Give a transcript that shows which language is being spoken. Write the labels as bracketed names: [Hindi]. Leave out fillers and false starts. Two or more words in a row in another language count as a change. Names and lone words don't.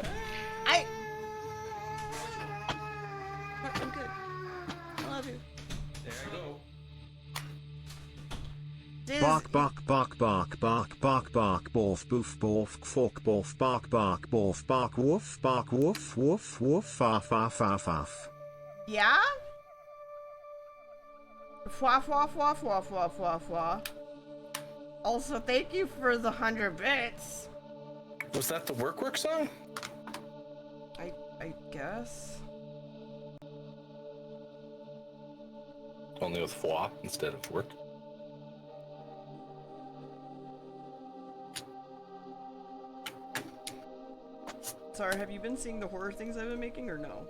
[English] I'm good. I love you. There I go. Bark bark bark bark bark bark bark borf boof borf fork borf bark bark borf bark woof woof woof fa fa fa faff. Yeah? Fwa fwa fwa fwa fwa fwa fwa. Also, thank you for the 100 bits. Was that the Work song? I guess. Only with foi instead of work. Sorry, have you been seeing the horror things I've been making or no?